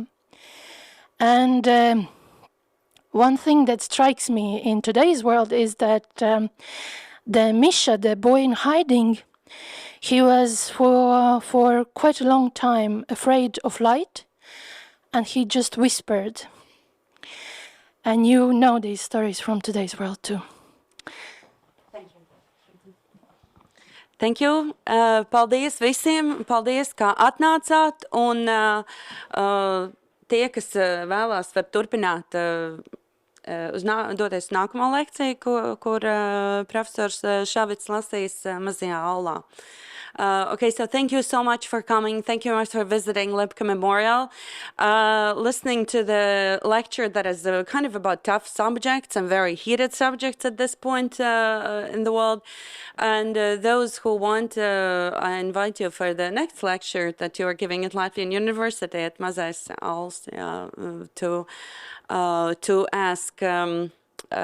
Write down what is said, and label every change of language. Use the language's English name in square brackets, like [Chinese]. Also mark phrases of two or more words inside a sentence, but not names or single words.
[English] And one thing that strikes me in today's world is that the Misha, the boy in hiding, he was for quite a long time afraid of light, and he just whispered. And you know these stories from today's world too. Thank you. [Latvian] Paldies visiem. Paldies, kā atnācāt. Un tie, kas vēlās, var turpināt doties uz nākamo lekciju, kur profesors Šavits lasīs mazajā aulā. [English] Okay, so thank you so much for coming. Thank you much for visiting Lipka Memorial, listening to the lecture that is kind of about tough subjects and very heated subjects at this point in the world. And those who want, I invite you for the next lecture that you are giving at Latvian University at Mazais Auls to ask more questions.